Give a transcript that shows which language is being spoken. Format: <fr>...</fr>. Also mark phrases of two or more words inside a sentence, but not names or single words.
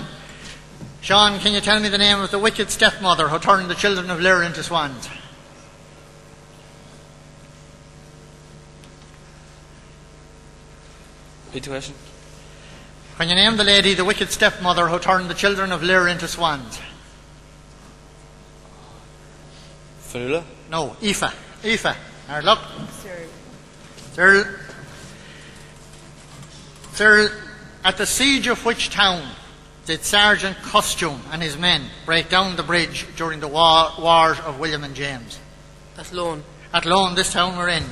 <en>Sean, can you tell me the name of the wicked stepmother who turned the children of Lir into swans? Repeat the question. Can you name the lady, the wicked stepmother who turned the children of Lir into swans? Fionnuala? No, Aoife. Aoife. Hard luck. Cyril. Cyril, at the siege of which town did Sergeant Costume and his men break down the bridge during the wars of William and James? Athlone. Athlone, this town we're in.</en>